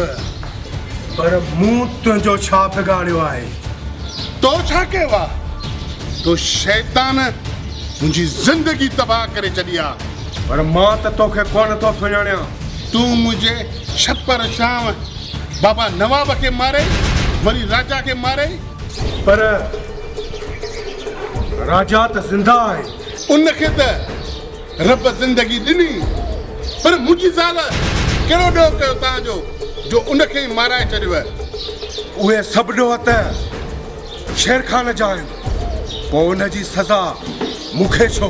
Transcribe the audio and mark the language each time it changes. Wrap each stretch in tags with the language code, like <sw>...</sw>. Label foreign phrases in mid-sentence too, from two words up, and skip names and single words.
<sd>पर मूं तुंहिंजो छा बिगाड़ियो आहे? तो छा कयो आहे? तो शैतान मुंहिंजी ज़िंदगी तबाह करे छॾी आहे। पर मां त तोखे कोन थो सुञाणियां। तूं मुंहिंजे छप्पर शाम बाबा नवाब खे मारे वरी राजा के मारे।</sd> <hi>पर राजा तो जिंदा है।</hi> <sd>उनखे त रब जिंदगी ॾिनी, पर मुंहिंजी ज़ाल कहिड़ो ॾोह कयो तव्हांजो जो उनखे ई माराए छॾियो आहे? उहे सभु ॾोह त शेर खान जा आहिनि, पोइ उनजी सज़ा मूंखे छो?</sd>